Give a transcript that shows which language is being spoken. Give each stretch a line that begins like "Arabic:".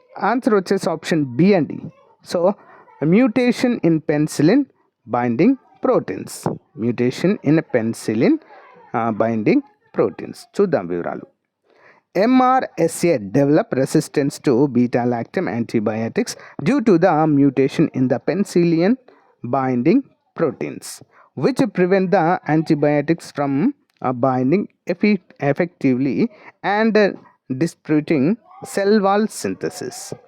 Telugu: Answer వచ్చేసి option B అండి.
English: So mutation in penicillin binding proteins. Mutation in penicillin binding proteins.
Telugu: చూద్దాం వివరాలు.
English: MRSA develop resistance to beta-lactam antibiotics due to the mutation in the penicillin binding proteins, which prevent the antibiotics from binding effectively and disrupting cell wall synthesis.